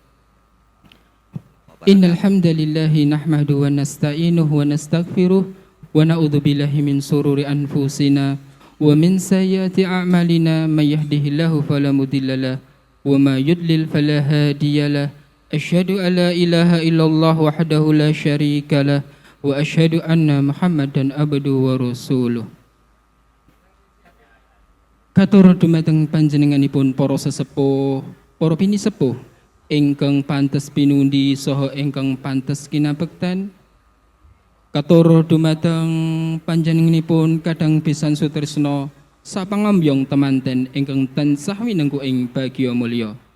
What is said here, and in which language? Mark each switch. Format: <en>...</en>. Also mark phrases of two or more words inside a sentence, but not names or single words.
<ar>إن الحمد لله نحمده ونستعينه ونستغفره ونعوذ بالله من شرور أنفسنا ومن سيئات أعمالنا من يهده الله فلا مضل له ومن يضلل فلا هادي له. أشهد أن لا إله إلا الله وحده لا شريك له وأشهد أن محمدا عبده ورسوله.</ar> <jv>Katur dumateng panjenenganipun para sesepuh, para pinisepuh ingkang pantes pinundi saha ingkang pantes kinabektan. Katur dumateng panjenenganipun kadang pisan sutresna sapangambyong temanten ingkang tansah winengku ing bagya mulya.</jv>